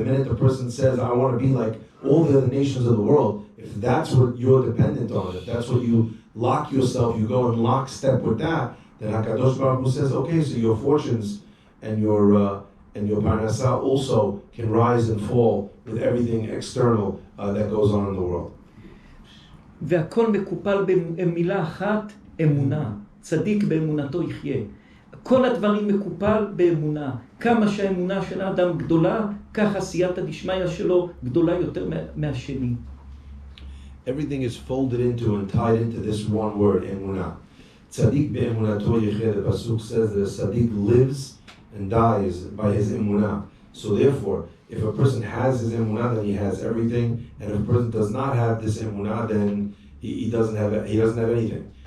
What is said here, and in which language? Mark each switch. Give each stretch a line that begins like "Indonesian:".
English: The minute the person says, I want to be like all the other nations of the world, if that's what you're dependent on, if that's what you lock yourself, you go in lockstep with that, then HaKadosh Baruch Hu says, okay, so your fortunes and your parnasah also can rise and fall with everything external that goes on in the world.
Hebrew: והכל מקופל במילה אחת, אמונה. צדיק באמונתו יחיה. כל הדברים מקופל באמונה. כמה שהאמונה של האדם גדולה, כך עשייתא דשמיא שלו גדולה יותר מהשני.
English: Everything is folded into and tied into this one word, emunah.
Hebrew: Tzadik be'emunato yecheh,
English: the pasuk says that a tzaddik lives and dies by his emunah. So therefore, if a person has his emunah, then he has everything, and if a person does not have this emunah, then he doesn't have anything.